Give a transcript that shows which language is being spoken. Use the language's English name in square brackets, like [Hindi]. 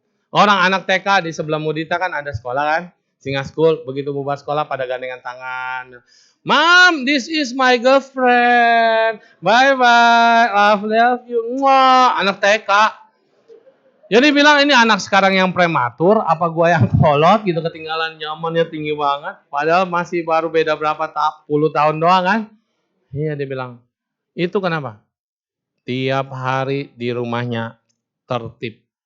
[Indonesian] Orang anak TK di sebelah Mudita kan ada sekolah kan. Singa School. Begitu bubar sekolah pada gandengan tangan. [English] Mom, this is my girlfriend. Bye-bye. Love you. Mwah. [Indonesian] Anak TK. Jadi bilang ini anak sekarang yang prematur, apa gua yang kolot gitu, ketinggalan zamannya tinggi banget. Padahal masih baru beda berapa puluh tahun doang kan. Iya dia bilang. Itu kenapa? Tiap hari di rumahnya tertib.